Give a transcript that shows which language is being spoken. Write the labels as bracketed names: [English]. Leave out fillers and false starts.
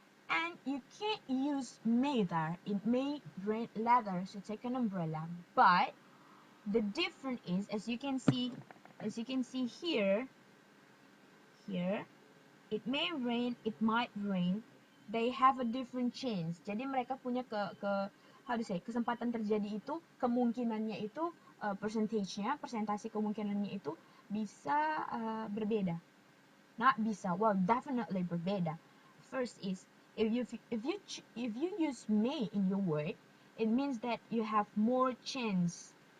[English] And you can't use may there. It may rain later, so take an umbrella. But the difference is, as you can see here, it may rain, it might rain. They have a different chance. [Indonesian] Jadi mereka punya kesempatan terjadi itu, kemungkinannya itu, persentase kemungkinannya itu bisa berbeda. [English] Not [Indonesian] bisa, [English] well, definitely [Indonesian] berbeda. [English] First is, if you use may in your word, it means that you have more chance.